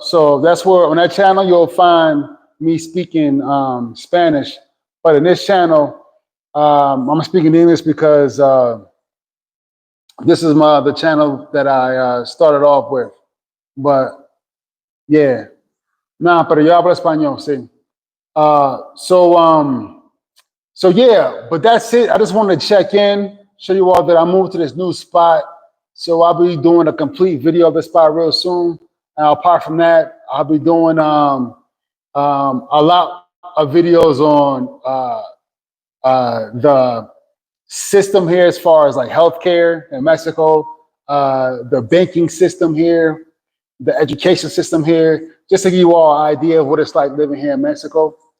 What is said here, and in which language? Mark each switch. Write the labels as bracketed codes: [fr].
[en] So that's where on that channel you'll find me speaking Spanish, but in this channel, I'm speaking English because this is the channel that I started off with. But yeah, nah, [es] pero yo hablo español, sí. [en] So yeah, but that's it. I just wanted to check in, show you all that I moved to this new spot. So I'll be doing a complete video of the spot real soon. Apart from that, I'll be doing a lot of videos on the system here as far as like healthcare in Mexico, the banking system here, the education system here, just to give you all an idea of what it's like living here in Mexico.